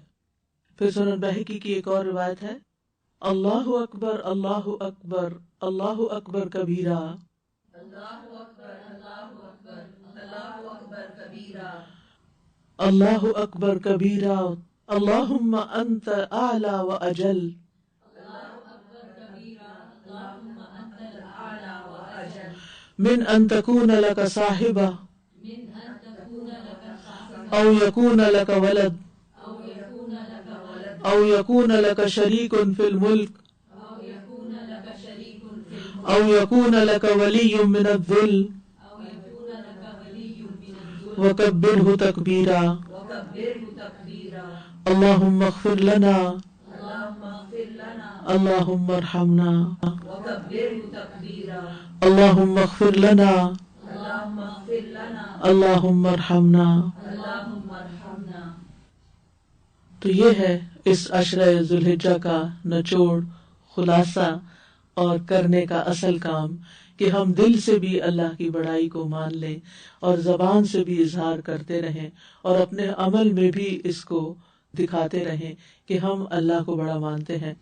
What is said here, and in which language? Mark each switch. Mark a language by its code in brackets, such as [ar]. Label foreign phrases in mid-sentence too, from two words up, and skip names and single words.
[ur] پھر سنن بہقی کی ایک اور روایت ہے، [ar] اللہ اکبر اللہ اکبر اللہ اکبر کبیرہ اللہ اکبر کبیرہ اللہم انت اعلی و اجل۔ من ان تکون لک صاحبہ او یکون لک ولد او یکون لک شریک فی الملک او یکون لک ولی من الذل وکبرہ تکبیرا۔ اللہم اغفر لنا اللہم ارحمنا اللہم اغفر لنا اللہم ارحمنا۔ [ur] تو یہ ہے اس عشرہ ذوالحجہ کا نچوڑ، خلاصہ اور کرنے کا اصل کام، کہ ہم دل سے بھی اللہ کی بڑائی کو مان لیں اور زبان سے بھی اظہار کرتے رہیں اور اپنے عمل میں بھی اس کو دکھاتے رہیں کہ ہم اللہ کو بڑا مانتے ہیں.